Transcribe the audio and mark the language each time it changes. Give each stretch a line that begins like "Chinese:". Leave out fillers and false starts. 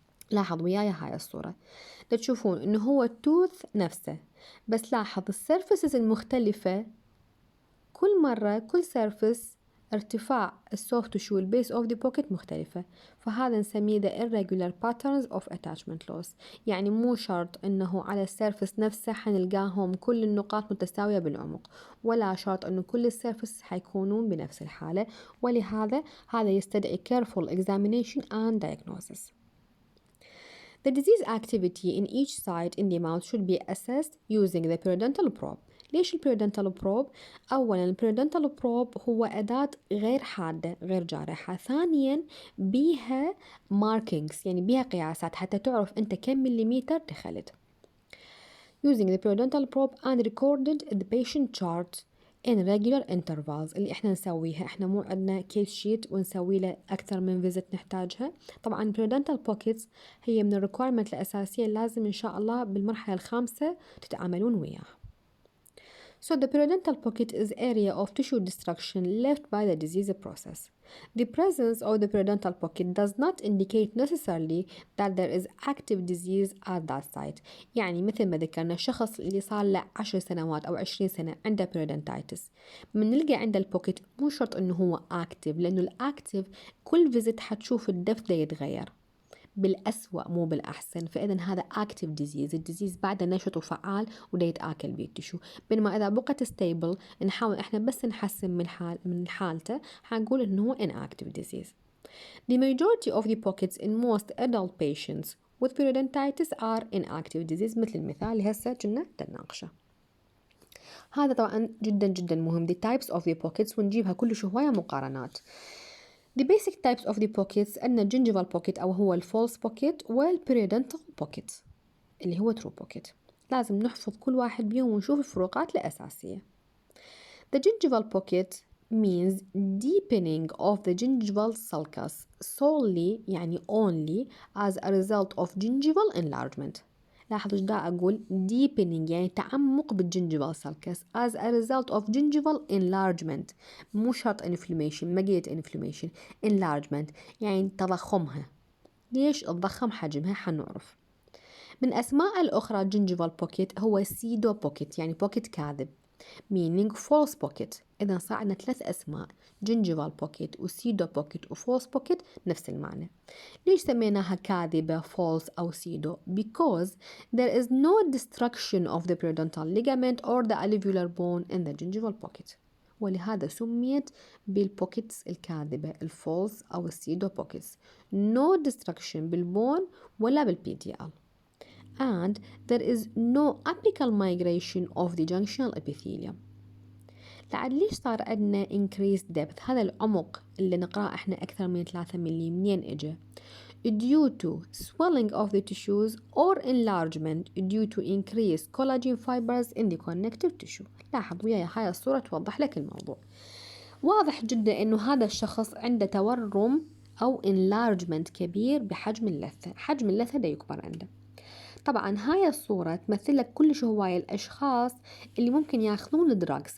Arabic: لاحظ وياي هاي الصورة، تشوفون إنه هو التوث نفسه، بس لاحظ السيرفيسز المختلفة كل مرة كل سيرفيس ارتفاع السوفت تشو البيس اوف ذا بوكيت مختلفة، فهذا نسميه
English: the irregular patterns of attachment loss.
Arabic: يعني مو شرط انه على السيرفس نفسه حنلقاهم كل النقاط متساوية بالعمق، ولا شرط انه كل السيرفس حيكونون بنفس الحالة، ولهذا هذا يستدعي
English: careful examination and diagnosis. The disease activity in each site in the mouth should be assessed using the periodontal probe.
Arabic: ليش البيريودنتال بروب؟ أولا البيريودنتال بروب هو أداة غير حادة غير جارحة، ثانيا بيها markings، يعني بيها قياسات حتى تعرف أنت كم مليمتر دخلت.
English: Using the periodontal probe and recorded the patient chart in regular intervals،
Arabic: اللي احنا نسويها، احنا مو عندنا كيس شيت ونسوي له أكثر من فيزت نحتاجها. طبعا periodontal pockets هي من الريكويرمنت الأساسية، لازم إن شاء الله بالمرحلة الخامسة تتعاملون وياها.
English: So the periodontal pocket is area of tissue destruction left by the disease process. The presence of the periodontal pocket does not indicate necessarily that there is active disease at that site.
Arabic: يعني مثل ما ذكرنا الشخص اللي صار له 10 سنوات أو 20 سنة عنده periodontitis، من نلقى عنده البوكيت مو شرط إنه هو active، لأنه الأكتيف كل فيزيت حتشوف الدف ده يتغير بالأسوأ مو بالأحسن، فإذا هذا active disease، الديزيز بعده نشط وفعال وده يتآكل بالتشو. بينما إذا بقت stable نحاول إحنا بس نحسن من حالته، حنقول إنه هو inactive disease.
English: The majority of the pockets in most adult patients with periodontitis are inactive disease،
Arabic: مثل المثال اللي هسه كنا نناقشه. هذا طبعا جدا جدا مهم the types of the pockets، ونجيبها كل شوية مقارنات.
English: The basic types of the pockets أن gingival pocket أو هو false pocket والperiodontal pocket اللي هو true pocket.
Arabic: لازم نحفظ كل واحد بيهم ونشوف الفروقات الأساسية.
English: The gingival pocket means deepening of the gingival sulcus solely
Arabic: يعني
English: only as a result of gingival enlargement.
Arabic: لاحظوا ايش دا أقول deepening يعني تعمق بالجنجيفال sulcus
English: as a result of gingival enlargement،
Arabic: مو شرط inflammation، ما قلت inflammation، enlargement يعني تضخمها. ليش تضخم حجمها حنعرف. من أسماء الأخرى gingival pocket هو pseudo pocket يعني pocket كاذب،
English: meaning false pocket.
Arabic: إذا صار عندنا 3 أسماء gingival pocket و pseudo pocket و false pocket نفس المعنى. ليش سميناها كاذبة
English: false أو pseudo؟ Because there is no destruction of the periodontal ligament or the alveolar bone in the gingival pocket.
Arabic: ولهذا سميت بالبوكيتس الكاذبة الفولس أو السيدو بوكيتس. No destruction بالبون ولا بالPDL.
English: And there is no apical migration of the junctional epithelium.
Arabic: لعد ليش صار عندنا increased depth؟ هذا العمق اللي نقرأه احنا أكثر من 3 ملي منين إجا؟
English: due to swelling of the tissues or enlargement due to increased collagen fibers in the connective tissue.
Arabic: لاحظ وياي هاي الصورة توضح لك الموضوع. واضح جدا انه هذا الشخص عنده تورم او enlargement كبير بحجم اللثة. حجم اللثة دا يكبر عنده. طبعا هاي الصورة تمثل لك كلش هواية الأشخاص اللي ممكن ياخذون دراكس.